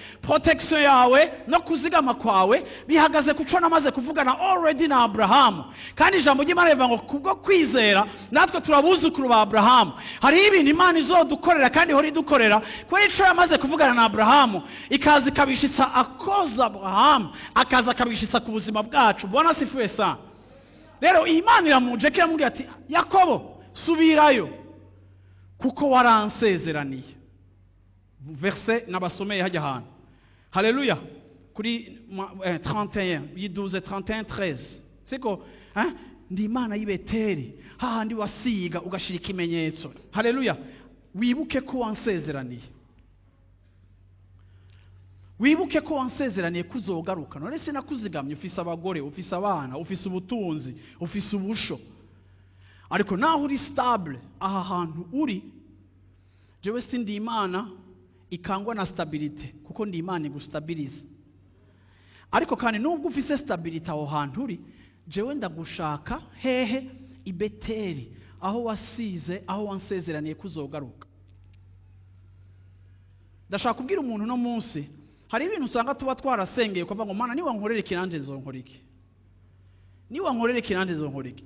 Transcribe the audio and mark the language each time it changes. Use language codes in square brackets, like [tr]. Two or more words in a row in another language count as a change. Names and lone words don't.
[rn] protection yawe no kuzigama kwawe bihagaze kuco namaze kuvugana already na Abrahamu. Kandi ijambo ry'Imana rivuga ngo kubwo kwizera natwe turabuzukuru ba Abrahamu. Hari ibintu Imana izodukorera kandi hori dukorera kuko ico yamaze kuvugana na Abrahamu ikaza ikabishitsa akoza Abrahamu akaza akabishitsa ku buzima bwacu. [sw] Bwana sifiwe sana. [rn] Rero Imana iramuje kiramubwira ati Yakobo subirayo kuko waransezeraniye. Verset nabasomeye hajya hano. Haleluya. Kuri 31 12 31 13. Siko ndi Imana y'Ibeteri hahandi wasiga ugashira ikimenyetso. Haleluya. Wibuke ko wansezeraniye. Wibuke ko wansezeraniye kuzogaruka. None se nakuzigamye ufise abagore, ufise abana, ufise ubutunzi, ufise ubusho. Ariko naho uri stable aha hantu uri, jewe sindi Imana ikangwa na stability kuko ndi Imana igustabilize. Ariko kandi nubwo ufise stability aho hantu uri, jewe ndagushaka hehe Ibeteri aho wasize, aho wansezeraniye kuzogaruka. Ndashaka kubwira umuntu no munsi hari ibintu usanga tuba twarasengeye kuvuga ngo Mana niwa nkorere kinanje zonkora iki, niwa nkorere kinanje zonkora iki.